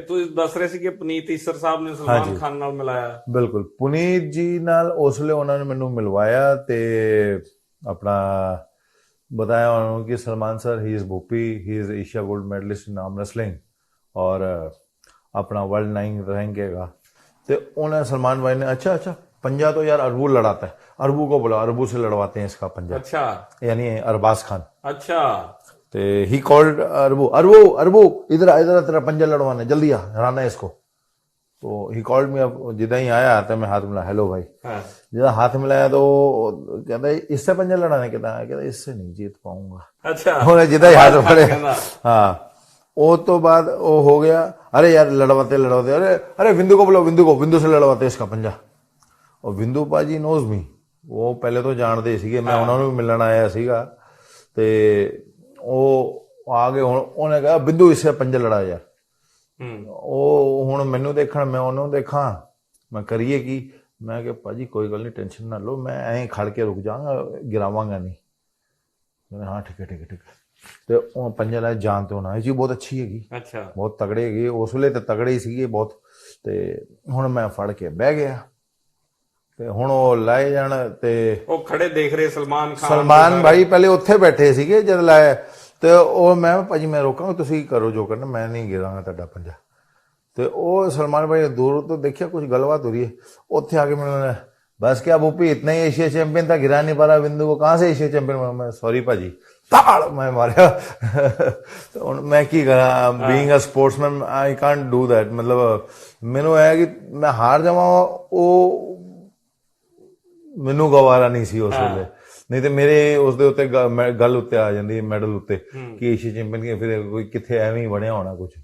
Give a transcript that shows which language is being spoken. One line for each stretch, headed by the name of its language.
Punjabi: ਫਿਰ ਤੁਸੀਂ ਦੱਸ ਰਹੇ ਸੀ ਕਿ ਪੁਨੀਤ ਈਸਰ ਸਾਹਿਬ ਨੇ ਸਲਮਾਨ ਖਾਨ ਨਾਲ ਮਿਲਾਇਆ? ਬਿਲਕੁਲ, ਪੁਨੀਤ ਜੀ ਨਾਲ ਉਸ ਵੇਲੇ ਉਹਨਾਂ ਨੇ ਮੈਨੂੰ ਮਿਲਵਾਇਆ ਤੇ ਆਪਣਾ ਬਤਾਇਆ ਉਹਨਾਂ ਨੂੰ ਕਿ Salman sir,
English: he is Bhupi, he is Asia gold medallist in arm wrestling
Punjabi: ਔਰ ਆਪਣਾ
Hindi: वर्ल्ड 9 रैंक हैगा। तो उन्होंने सलमान भाई ने अच्छा पंजा तो यार अरबू लड़ाता है, अरबू को बोला, अरबू से लड़वाते हैं इसका पंजा। अच्छा, यानी अरबाज खान। अच्छा, तो ही कॉल्ड अरबू, अरबू अरबू इधर इधर तेरा पंजा लड़वाना, जल्दी आ, हराना है इसको। तो
English: He called me.
Hindi: अब जिदा ही आया तो मैं हाथ मिला, हेलो भाई। जिदा हाथ मिलाया तो कहता इससे पंजा लड़ाने, कहता इससे नहीं जीत पाऊंगा। अच्छा, जिदा ही हाथ पड़े। हाँ, वो तो बाद वो हो गया, अरे यार लड़वाते, अरे बिंदु को बोलो, बिंदु से लड़वाते इसका पंजा। और बिंदु पाजी
English: knows me,
Hindi: वो पहले तो जानते सीगे, मैं उन्होंने भी मिलने आया सीगा, ते वो आगे उन्हें कहा बिंदु इससे पंजा लड़ा यार।
Punjabi: ਉਹ ਹੁਣ ਮੈਨੂੰ ਦੇਖਣ, ਮੈਂ ਉਹਨੂੰ ਦੇਖਾਂ, ਮੈਂ ਕਰੀਏ ਕੀ? ਮੈਂ ਕਿਹਾ ਭਾਜੀ ਕੋਈ ਗੱਲ ਨਹੀਂ, ਟੈਨਸ਼ਨ ਨਾ ਲਓ, ਮੈਂ ਐਂ ਖੜ ਕੇ ਰੁਕ ਜਾਵਾਂਗਾ, ਗਿਰਾਵਾਂਗਾ ਨਹੀਂ। ਕਹਿੰਦੇ ਹਾਂ ਠੀਕ ਹੈ। ਤੇ ਉਹ ਪੰਜਾਂ ਦਾ ਜਾਨ ਤੇ ਹੋਣਾ ਇਹ ਜੀ ਬਹੁਤ ਅੱਛੀ ਹੈਗੀ, ਅੱਛਾ। ਬਹੁਤ ਤਗੜੇ ਹੈਗੇ ਉਸ ਵੇਲੇ ਤੇ ਤਗੜੇ ਹੀ ਸੀਗੇ ਬਹੁਤ। ਤੇ ਹੁਣ ਮੈਂ ਫੜ ਕੇ ਬਹਿ ਗਿਆ ਤੇ ਹੁਣ ਉਹ ਲਾਏ ਜਾਣ ਤੇ ਉਹ ਖੜੇ ਦੇਖ ਰਹੇ ਸਲਮਾਨ ਖਾਨ ਸਲਮਾਨ ਭਾਈ ਪਹਿਲੇ ਉੱਥੇ ਬੈਠੇ ਸੀਗੇ ਜਦ ਲਾਇਆ ਤੇ ਉਹ ਮੈਂ ਕਿਹਾ, ਭਾਜੀ ਮੈਂ ਰੋਕਾਂਗਾ ਤੁਸੀਂ ਕਰੋ ਜੋ ਕਰਨਾ, ਮੈਂ ਨਹੀਂ ਗਿਰਾਂਗਾ ਤੁਹਾਡਾ ਪੰਜਾ। ਤੇ ਉਹ ਸਲਮਾਨ ਭਾਈ ਨੇ ਦੂਰ ਤੋਂ ਦੇਖਿਆ ਕੁਝ ਗੱਲਬਾਤ ਹੋ ਰਹੀ
Hindi: है,
Punjabi: ਉੱਥੇ ਆ ਕੇ ਮੈਨੂੰ
Hindi: बस क्या भूपी इतना ही एशिया चैंपियन था, गिरा नहीं पा रहा बिंदु को, कहाँ से एशिया चैंपियन बना? मैं सॉरी भाजी, ताड़ मैं मारा।
English: तो
Punjabi: ਹੁਣ ਮੈਂ ਕੀ ਕਰਾਂ,
English: Being a sportsman I can't do that.
Punjabi: ਮਤਲਬ ਮੈਨੂੰ ਇਹ ਕਿ ਮੈਂ ਹਾਰ ਜਾਵਾਂ ਉਹ ਮੈਨੂੰ ਗਵਾਰਾ ਨਹੀਂ ਸੀ ਉਸ ਵੇਲੇ, ਨਹੀਂ ਤੇ ਮੇਰੇ ਉਸ ਦੇ ਉੱਤੇ ਗੱਲ ਉੱਤੇ ਆ ਜਾਂਦੀ ਮੈਡਲ ਉੱਤੇ ਕਿ ਏਸ਼ੀਆ ਚੈਂਪੀਅਨ ਕਿ ਫਿਰ ਕੋਈ ਕਿੱਥੇ ਐਵੇਂ ਹੀ ਬਣਿਆ ਹੋਣਾ ਕੁਝ।